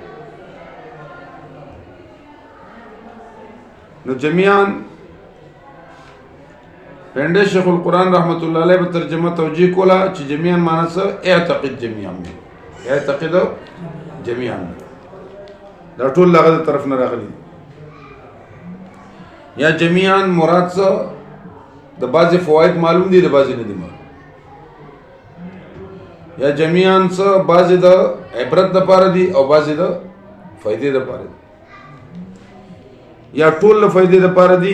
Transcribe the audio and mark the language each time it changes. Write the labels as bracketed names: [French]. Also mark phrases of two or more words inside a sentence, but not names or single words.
[Pashto] نو جمیعا پنډه شیخ القرآن رحمت الله علیه په ترجمه توجیه کوله چې جمیعا معنی څه؟ [Arabic] اعتقد جمیعا، اعتقد جمیعا [Pashto] دا ټول هغه د طرف نه راغلي. یا جمیعا مراد څه؟ د بعضې فواید معلوم دي، د بعضې نه دي معلوم. یا جمیعا څه؟ بعضې د عبرت دپاره دي او بعضې د فایدې دپاره دي، یا ټول د فایدې دپاره دي.